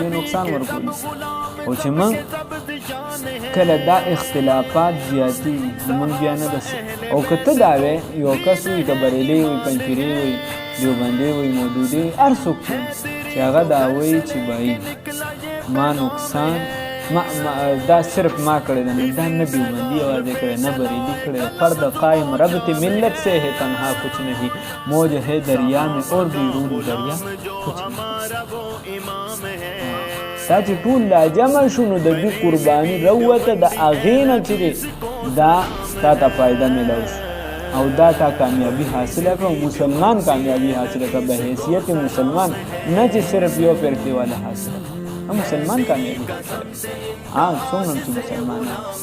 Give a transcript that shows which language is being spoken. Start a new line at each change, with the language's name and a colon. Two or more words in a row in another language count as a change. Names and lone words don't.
Pashto: دې نقصان ورکوي او چې موږ کله دا اختلافات زیاتېږي نو موږ بیا نه داسې او که ته دا وې یو کس وي که بریلی وي پنجپیرې وي دیوبندی وي مودودی وي هر څوک چې هغه دا وایي چې بهی ما نقصان دا صرف ما کړی ده دا نه دیوبندی یوازې کړی نه بریلی کړی
Urdu: فرد قائم ربط ملت سے ہے تنہا کچھ نہیں موج ہے دریا میں اور بیرون دریا کچھ نہیں
Pashto: دا چې ټول لا جمع شو نو د دې قرباني راووته د هغې نه چې دی دا تا ته فایده میلاو شو او دا تا کامیابی حاصله کړه او مسلمان کامیابی حاصله کړه به حیثیت مسلمان نه چې صرف یو فرقې والا حاصله کړه مسلمان کامیابی حاصله کړه څومره چې مسلمانان